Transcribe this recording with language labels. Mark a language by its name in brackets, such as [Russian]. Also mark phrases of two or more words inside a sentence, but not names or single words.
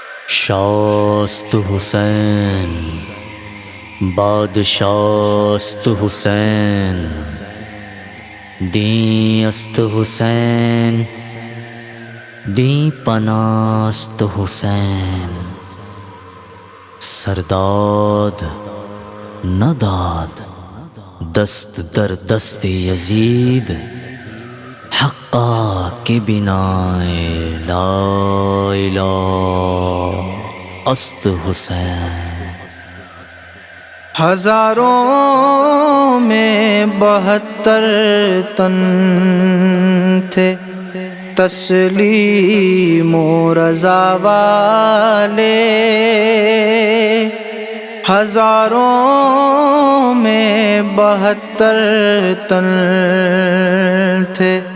[Persian] شاست حسین بادشاست حسین دین است حسین دین پناست حسین سرداد نداد دست در دست یزید حقا کی بنائے لا الہ است حسین [Urdu] ہزاروں میں 72 تن تھے تسلیم و رضا والے، ہزاروں میں 72 تن تھے